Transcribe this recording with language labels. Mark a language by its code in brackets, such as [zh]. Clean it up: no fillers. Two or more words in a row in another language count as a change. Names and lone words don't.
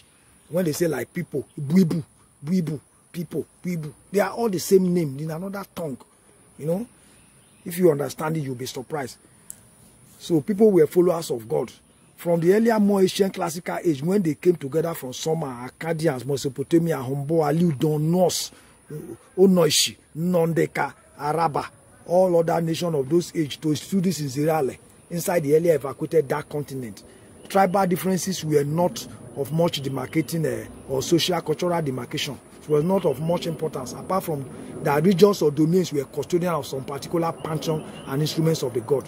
[en] When they say like people, buibu, people, buibu, they are all the same name in another tongue. If you understand it, you'll be surprised. So people were followers of God. From the earlier, more ancient classical age, when they came together from Sumer, Akkadians, Mesopotamia, Hombo, Aliudon, Norse, Onoishi, Nondeka, Araba, all other nations of those age to study this in NZERA, inside the earlier evacuated dark continent. Tribal differences were not of much demarcating or social cultural demarcation. It was not of much importance, apart from the regions or domains were custodian of some particular pantheon and instruments of the god.